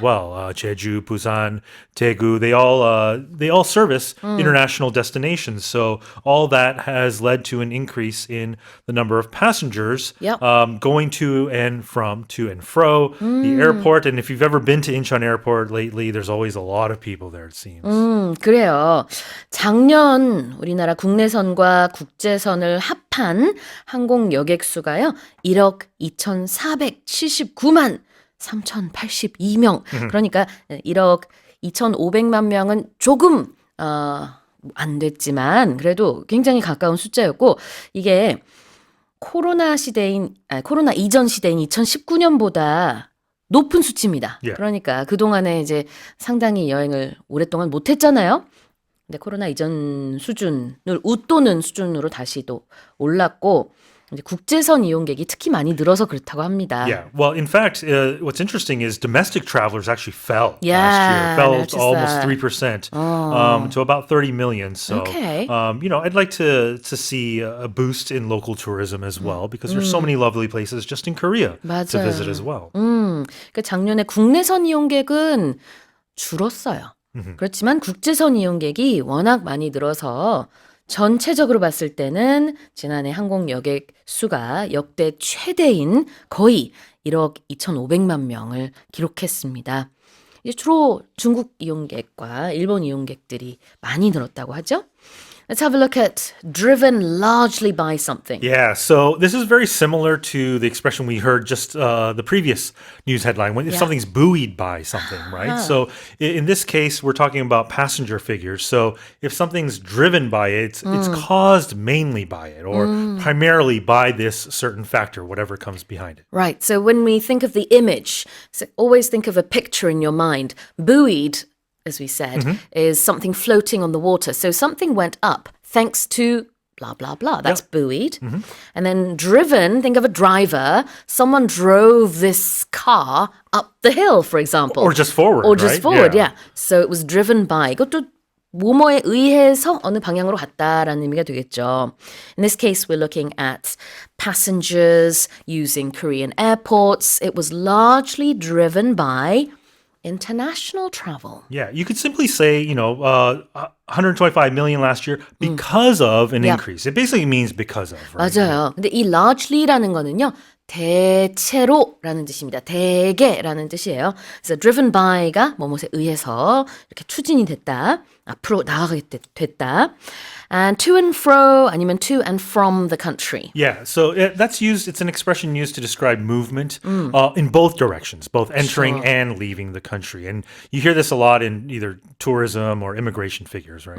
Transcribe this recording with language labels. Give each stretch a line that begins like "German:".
English: as well. Jeju, Busan, Daegu, they all service international destinations. So all that has led to an increase in the number of passengers Yep. going to and fro the airport. And if you've ever been to Incheon Airport lately, there's always a lot of people there, it seems.
Korean: 그래요. 작년 우리나라 국내선과 국제선을 합한 항공 여객수가요. 1억 2,479만 3,082명. 그러니까 1억 2,500만 명은 조금 안 됐지만 그래도 굉장히 가까운 숫자였고 이게 코로나 이전 시대인 2019년보다 높은 수치입니다.
English: Yeah.
Korean: 그러니까 그동안에 이제 상당히 여행을 오랫동안 못 했잖아요. 근데 코로나 이전 수준을 웃도는 수준으로 다시 또 올랐고 이제 국제선 이용객이 특히 많이 늘어서 그렇다고 합니다.
English: Yeah. Well, in fact, what's interesting is domestic travelers actually fell last Yeah, year. Fell noticed almost that. 3% to about 30 million. So, Okay. I'd like to see a boost in local tourism as well because there's so many lovely places just in Korea to
Korean: 맞아요.
English: visit as well.
Korean: 그러니까 작년에 국내선 이용객은 줄었어요. 그렇지만 국제선 이용객이 워낙 많이 늘어서 전체적으로 봤을 때는 지난해 항공 여객 수가 역대 최대인 거의 1억 2,500만 명을 기록했습니다. 이제 주로 중국 이용객과 일본 이용객들이 많이 늘었다고 하죠.
English: Let's have a look at driven largely by something. Yeah, so this is very similar to the expression we heard just the previous news headline when if something's buoyed by something, right? So in this case, we're talking about passenger figures. So if something's driven by it, it's caused mainly by it or primarily by this certain factor, whatever comes behind it. Right. So when we think of the image, so always think of a picture in your mind. Buoyed, as we said, is something floating on the water. So something went up thanks to blah, blah, blah. That's buoyed. And then driven, think of a driver. Someone drove this car up the hill, for example. Or just forward, Or just right? forward, yeah. So it was driven by.
Korean: 이것도 뭐뭐에 의해서 어느 방향으로 갔다라는 의미가 되겠죠.
English: In this case, we're looking at passengers using Korean airports. It was largely driven by international travel. Yeah, you could simply say, 125 million last year because of an increase. It basically means because of, right?
Korean: 맞아요. 근데 이 largely라는 거는요. 대체로라는 뜻입니다. 대개라는 뜻이에요. 그래서 driven by 가 뭐뭐에 의해서 이렇게 추진이 됐다. 앞으로 나아가게 됐다.
English: And to and fro 아니면 to and from the country. Yeah, so it's an expression used to describe movement in both directions, both entering and leaving the country. And you hear this a lot in either tourism or immigration figures, right?